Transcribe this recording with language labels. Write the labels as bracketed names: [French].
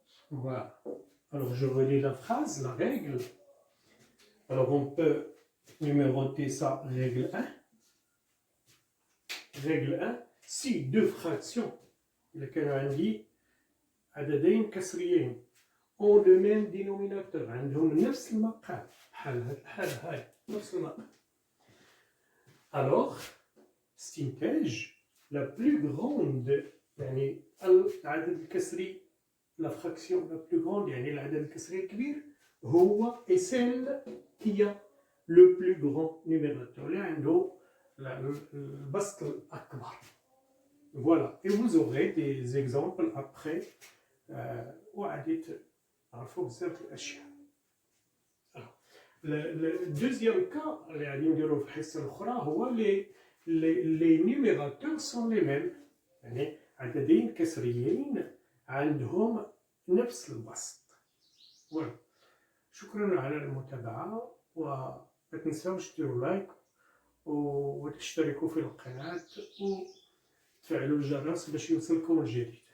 [French] Voilà. Alors je relis la phrase, la règle. Alors on peut numéroter ça, règle 1. Règle 1, si deux fractions، [Arabic] إذا كان عندي عددين كسريين [French] ont le même dénominateur، [Arabic] عندهم نفس المقام، بحال هاد الحالة هاي نفس المقام، [French] alors استنتاج la plus grande، يعني العدد الكسري، la fraction la plus grande [Arabic] يعني العدد الكسري الكبير هو [French] est celle qui a le plus grand numérateur، [Arabic] اللي عنده البسط الأكبر. [French] Voilà, et vous aurez des exemples après [Arabic] وغادي تعرفوا بزاف الأشياء. الدوزيام كا اللي غادي نديرو في الحصه الاخرى هو لي نيميراتور سون لي ميم، يعني عددين كسريين عندهم نفس البسط. فوالا، شكرا على المتابعه، وما تنساوش ديروا لايك وتشتركوا في القناه وتفعلوا الجرس باش يوصلكم الجديد.